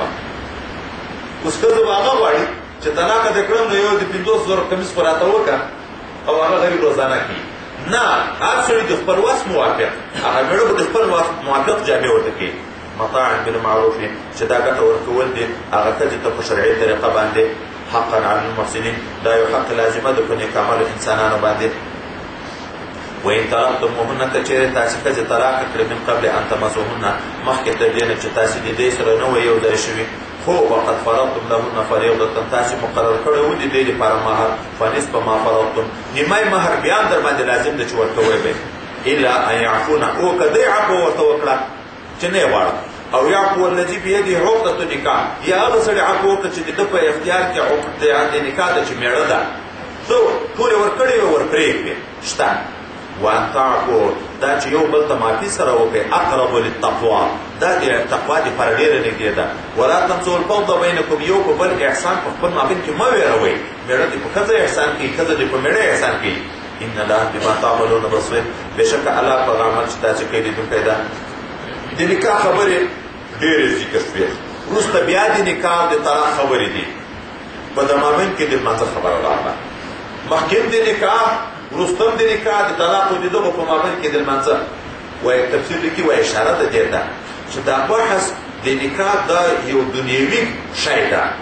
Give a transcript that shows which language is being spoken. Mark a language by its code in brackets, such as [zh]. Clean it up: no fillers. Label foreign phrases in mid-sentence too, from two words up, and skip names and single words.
[ps] اوس ښځه به هغه غواړي چې طلاقه دې کړم نو یو د 50,000 کمیس خو راته وکړه او هغه غریب روزانه کړي. نه هر سړي د خپل وس موافق هغه مېړه به د خپل موافق جامې ورته کوي. [ar] مطاعا بالمعروف [ps] چې دا ګټه ورکول دي هغه ښځې ته په شرعي طریقه باندې [ar] حقا علی المحسنین [ps] دا یو حق لازمه ده په نیکعملو انسانانو باندې. [ar] وإن طلقتموهن [ps] که چېرې تاسې ښځې طلاق کړې [ar] من قبل ان تمسوهن [ps] مخکې تر دې نه چې تاسې د دې سره نه وئ یو ځای شوي خو [ar] وقد فرضتم لهن فریضة [ps] تاسې مقرر کړی و د دې دپاره مهر [ar] فنصف ما فرضتم [ps] نیمای مهر بیا هم در باندې لازم ده چې ورکوی به [ar] الا ان یعفونه [ps] او که دی عفو ورته وکړه چې نه یې غواړه [ar] او یعفو الذي بيده عقدة النکاح [ps] یا هغه سړي عفو وکړه چې د ده په اختیار کې عقد د نکاح ده چې مېړه ده ټولې ورکړې وې ورپرېږدې شته. [ar] وان تعفو [ps] دا چې یو بل ته معافي سره وکړئ [ar] اقرب للتقوا [ps] دا د تقوا دپاره ډېره نږدې ده. [ar] ولا تنسوا الفضل بینکم [ps] یو په بل احسان په خپل مابین کې مه ویروئ مېړه دې په ښځه احسان کوي ښځه دې په مېړه احسان کوي. [ar] ان الله بما تعملون بصیر [ps] بېشکه الله په هغه عمل چې تاسې کوئ لیدونکی ده. د نکاح خبرې ډېرې ذکر شوې وروسته بیا د نکاح د طلاق خبرې دي په د مابین کې د لمانځه خبره راغله مخکې د نکاح وروستم د نکاح د طلاق د دغو په مابین کې د لمانځه وایي تفسیر لیکي وایي اشاره ده دې ته چې دا بحث د نکاح دا یو دنیوي شی ده